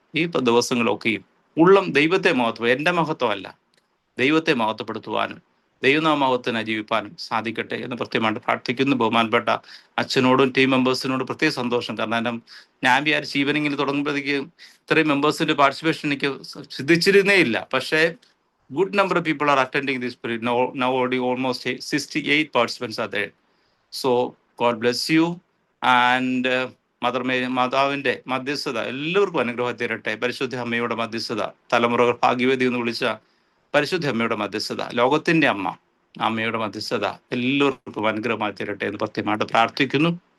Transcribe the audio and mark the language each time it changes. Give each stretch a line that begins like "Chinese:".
Malayalam: ഈ ദിവസങ്ങളൊക്കെയും ഉള്ളം ദൈവത്തെ എൻ്റെ മഹത്വമല്ല, ദൈവത്തെ മഹത്വപ്പെടുത്തുവാനും ദൈവനാമഹത്വത്തിനായി ജീവിപ്പാനും സാധിക്കട്ടെ എന്ന് പ്രത്യേകമായിട്ട് പ്രാർത്ഥിക്കുന്നു. ബഹുമാനപ്പെട്ട അച്ഛനോടും ടീം മെമ്പേഴ്സിനോടും പ്രത്യേക സന്തോഷം. കാരണം ഞാൻ വിചാരിച്ച് ഈവനിങ്ങിൽ തുടങ്ങുമ്പോഴത്തേക്ക് ഇത്രയും മെമ്പേഴ്സിന്റെ പാർട്ടിസിപ്പേഷൻ എനിക്ക് സിദ്ധിച്ചിരുന്നേ ഇല്ല.
English: പക്ഷേ good number of people are attending this period. Now almost 68 participants are there. So God bless you.
Malayalam: And മാതാവിന്റെ മധ്യസ്ഥത എല്ലാവർക്കും അനുഗ്രഹം തരട്ടെ. പരിശുദ്ധ അമ്മയുടെ മധ്യസ്ഥത, തലമുറകൾ ഭാഗ്യവതി എന്ന് വിളിച്ച പരിശുദ്ധ അമ്മയുടെ മധ്യസ്ഥത, ലോകത്തിന്റെ അമ്മയുടെ മധ്യസ്ഥത എല്ലാവർക്കും അനുഗ്രഹമായി തരട്ടെ എന്ന് പ്രത്യേകമായിട്ട് പ്രാർത്ഥിക്കുന്നു.